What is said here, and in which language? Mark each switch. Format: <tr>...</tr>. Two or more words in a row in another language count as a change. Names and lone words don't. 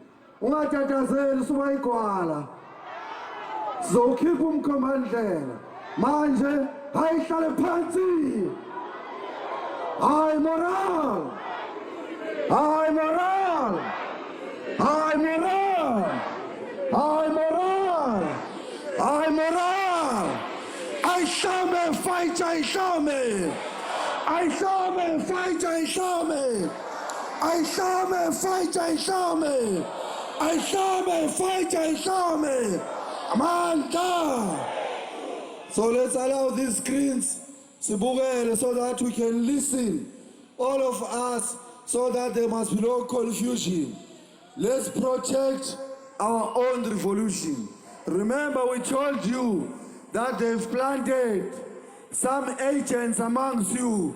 <en>So keep them commanding.</en> <zu>Manje, hayihlale phansi.</zu> <en>High moral. High moral. High moral. High moral. High moral.</en> <zu>Ayihlame fighter, ayihlame. Ayihlame fighter, ayihlame. Ayihlame fighter, ayihlame. Ayihlame fighter, ayihlame. Amanda.</zu> <en>So let's allow these screens so that we can listen, all of us, so that there must be no confusion. Let's protect our own revolution. Remember, we told you that they've planted some agents amongst you.</en>